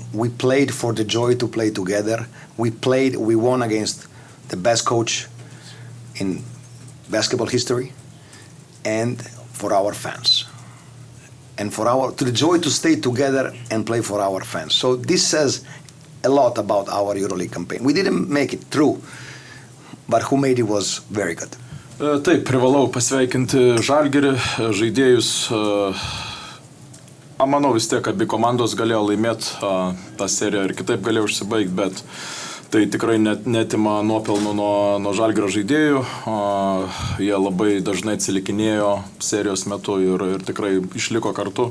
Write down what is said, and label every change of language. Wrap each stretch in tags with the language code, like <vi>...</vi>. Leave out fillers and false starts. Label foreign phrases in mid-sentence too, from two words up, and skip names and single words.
<en>We played for the joy to play together. We won against the best coach in basketball history and for our fans. And to the joy to stay together and play for our fans. So this says a lot about our EuroLeague campaign. We didn't make it through, but who made it was very good.</en> <lt>Taip, privalau pasveikinti Žalgirį, žaidėjus. Manau vis tiek abi komandos galėjo laimėti tą seriją ir kitaip galėjo užsibaigti, bet tai tikrai netima nuopelnų nuo Žalgirio žaidėjų. Jie labai dažnai atsilikinėjo serijos metu ir tikrai išliko kartu.</lt>